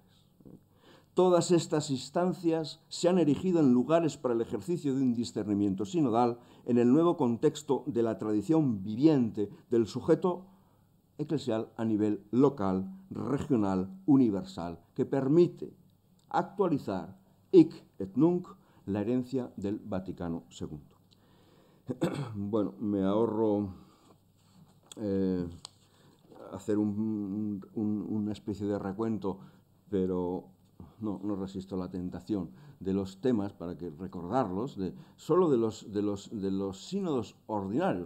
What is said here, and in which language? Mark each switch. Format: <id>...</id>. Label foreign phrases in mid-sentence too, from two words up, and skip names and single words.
<es>Todas estas instancias se han erigido en lugares para el ejercicio de un discernimiento sinodal en el nuevo contexto de la tradición viviente del sujeto eclesial a nivel local, regional, universal, que permite actualizar</es> <la>hic et nunc</la> <es>la herencia del Vaticano II. Bueno, me ahorro hacer una especie de recuento, pero no resisto la tentación de los temas para que recordarlos, solo de los sínodos ordinarios.</es>